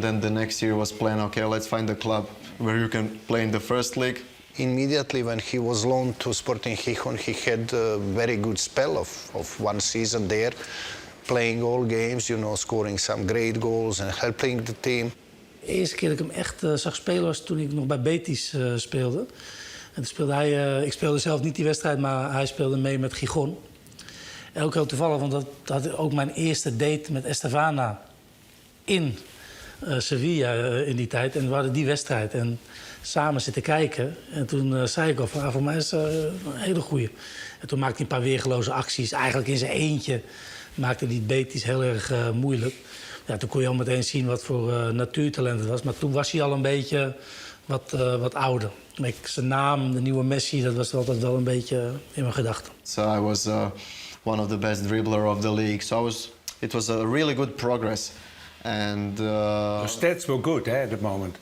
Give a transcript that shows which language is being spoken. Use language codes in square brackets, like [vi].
[en] Then the next year was plan, okay, let's find a club where you can play in the first league. Immediately when he was loaned to Sporting Gijón, he had a very good spell of 1 season there, playing all games, you know, scoring some great goals and helping the team. [nl] De eerste keer dat ik hem echt zag spelen was toen ik nog bij Betis speelde. En toen speelde hij, ik speelde zelf niet die wedstrijd, maar hij speelde mee met Gijón. En ook heel toevallig, want dat had ook mijn eerste date met Estevana in Sevilla in die tijd. En we hadden die wedstrijd en samen zitten kijken. En toen zei ik al van, voor mij is een hele goeie. En toen maakte hij een paar weergeloze acties. Eigenlijk in zijn eentje maakte hij Betis heel erg moeilijk. Ja, toen kon je al meteen zien wat voor natuurtalent het was. Maar toen was hij al een beetje wat ouder. Zijn naam, de nieuwe Messi, dat was altijd wel een beetje in mijn gedachten. [en] So I was one of the best dribbler of the league. So it was a really good progress. And the stats were good at that moment.